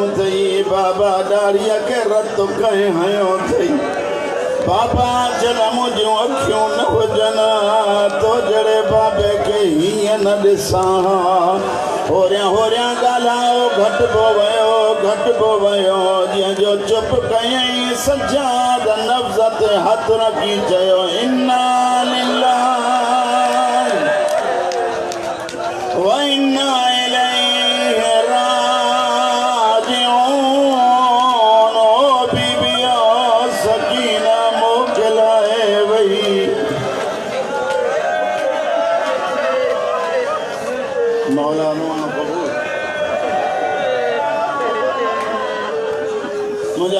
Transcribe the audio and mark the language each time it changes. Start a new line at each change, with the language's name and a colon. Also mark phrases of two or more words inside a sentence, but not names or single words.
Sindhi: अथई बाबा ॾाड़ीअ खे रत कंहिं हयो अथई बाबा जॾहिं मुंहिंजूं अखियूं न हुजनि तो जहिड़े बाबे खे हीअं न ॾिसां होरियां ॻाल्हायो घटिबो वियो जीअं जो चुप कयईं सजाद नफ़्ज़ ते हथ रखी चयो
Arabic: إنا لله وإنا إليه راجعون
Sindhi: ओ बीबिया सकीना मोकिलाए वई मौला मुंहिंजा